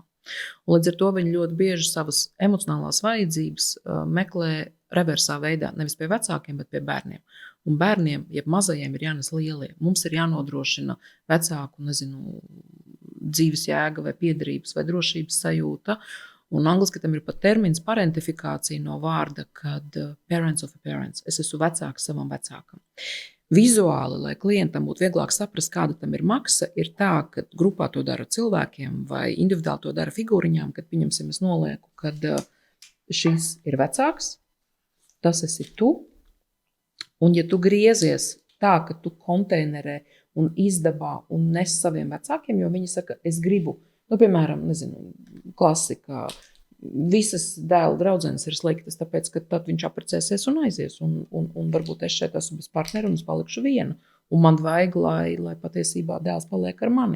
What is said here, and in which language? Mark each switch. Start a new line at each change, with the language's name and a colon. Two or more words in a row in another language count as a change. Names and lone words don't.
Latvian: Un līdz ar to viņi ļoti bieži savas emocionālās vajadzības meklē reversā veidā, nevis pie vecākiem, bet pie bērniem. Un bērniem, jeb mazajiem, ir jānes lielie. Mums ir jānodrošina vecāku, dzīves jēga vai piederības vai drošības sajūta. Un angliski tam ir pat termins parentifikācija no vārda, kad
English: parents of a parents.
Latvian: Es esmu vecāks savam vecākam. Vizuāli, lai klientam būtu vieglāk saprast, kāda tam ir maksa, ir tā, ka grupā to dara cilvēkiem vai individuāli to dara figūriņām, kad, pieņemsim, es nolieku, kad šis ir vecāks, tas esi tu, un ja tu griezies tā, ka tu konteinerē un izdabā un nes saviem vecākiem, jo viņi saka, es gribu, piemēram, klasika, visas dēla draudzenes ir sliktas, tāpēc, ka tad viņš apprecēsies un aizies, un varbūt es šeit esmu bez partnera un es palikšu viena, un man vajag, lai patiesībā dēls paliek ar mani.